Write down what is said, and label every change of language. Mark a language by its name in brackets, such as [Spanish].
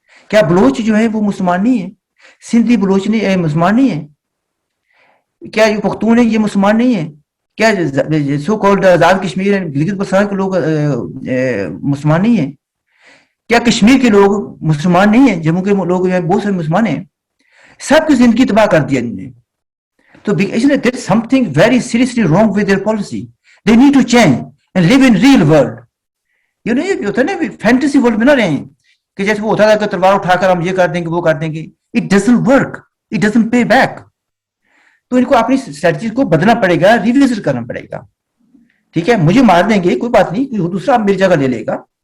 [Urdu] کیا بلوچ جو ہے وہ مسلمان نہیں ہے؟ سندھی بلوچ نہیں مسلمان نہیں ہے؟ کیا یہ پختون ہے یہ مسلمان نہیں ہے؟ کیا سو کالڈ آزاد کشمیر گلگت بلتستان کے لوگ مسلمان نہیں ہیں؟ کیا کشمیر کے لوگ مسلمان نہیں ہیں؟ جموں کے لوگ بہت سارے مسلمان ہیں. سب کی زندگی تباہ کر دیا انہوں نے. تو [English] there is something very seriously wrong with their policy. They need to change and live in real world. [Urdu] یہ ہوتا ہے نا فینٹیسی ورلڈ میں نہ رہیں کہ جیسے وہ ہوتا تھا کہ تلوار اٹھا کر ہم یہ کر دیں گے وہ کر دیں گے. [English] It doesn't work. It doesn't pay back. [Urdu] تو ان کو اپنی اسٹریٹجی کو بدلنا پڑے گا, ریویزٹ کرنا پڑے گا. ٹھیک ہے, مجھے مار دیں گے کوئی بات نہیں, کوئی دوسرا میری جگہ لے لے گا.